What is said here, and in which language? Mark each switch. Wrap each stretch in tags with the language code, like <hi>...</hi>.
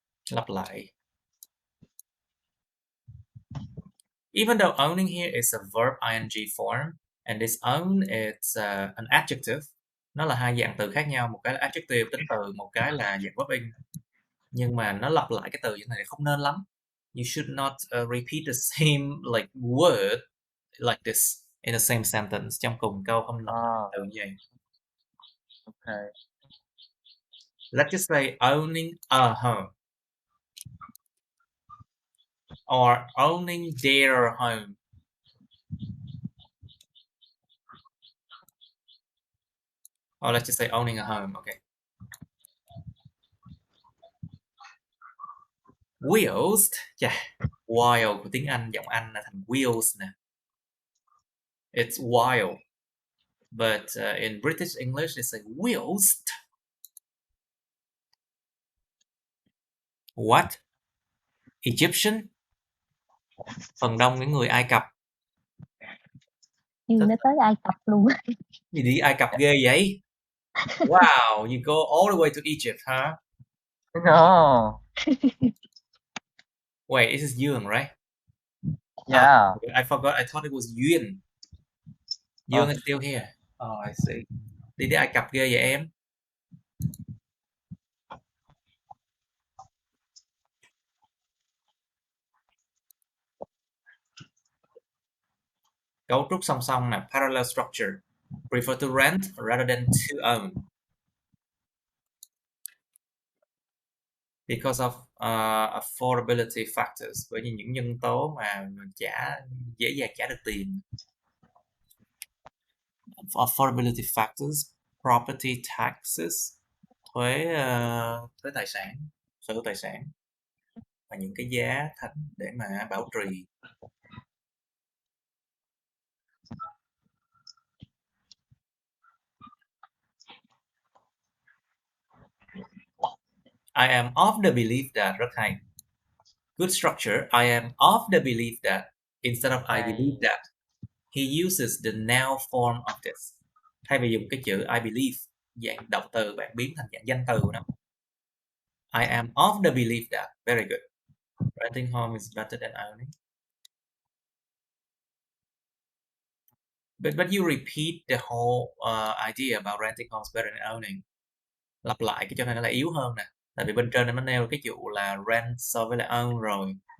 <vi>Lặp lại.</vi> <en>Even though owning here is a verb ing form, and this own is an adjective.</en> <vi>Nó là 2 dạng từ khác nhau, một cái là adjective tính từ, một cái là dạng verb in. Nhưng mà nó lặp lại cái từ như này không nên lắm.</vi> <en>You should not repeat the same like word like this in the same sentence.</en> <vi>Trong cùng câu không lặp lại từ như vậy.</vi> <en>Okay. Let's just say owning a home or owning their home. Or let's just say owning a home. Okay.</en> <vi>Wheels, wild của tiếng Anh, giọng Anh là thành wheels nè.</vi> <en>It's wild, but in British English they say wheels. What? Egyptian?</en> <vi>Phần đông những người Ai Cập. Nó tới Ai Cập luôn. Gì đi Ai Cập ghê vậy?</vi> <en>Wow, you go all the way to Egypt, huh? No. Wait, this is Yuan, right? Yeah. I forgot. I thought it was Yuan. Yuan is still here. Oh, I see.</en> <vi>Đi Ai Cập ghê vậy em? Cấu trúc song song nè, parallel structure.</vi> <en>Prefer to rent rather than to own. Because of affordability factors,</en> <vi>bởi vì những nhân tố mà dễ dàng trả được tiền.</vi> <en>Affordability factors, property taxes,</en> <vi>thuế tài sản, sở hữu tài sản, và những cái giá thành để mà bảo trì.</vi> <en>I am of the belief that,</en> <vi>rất hay.</vi> <en>Good structure. I am of the belief that instead of I believe that. He uses the noun form of this.</en> <vi>Thay vì dùng cái chữ I believe, dạng động từ, bạn biến thành dạng danh từ đó.</vi> <en>I am of the belief that. Very good. Renting home is better than owning. But you repeat the whole idea about renting homes better than owning.</en> <vi>Lặp lại cái cho nên nó lại yếu hơn nè. Tại vì bên trên nó nêu cái dụ là rent so với lại own rồi.</vi>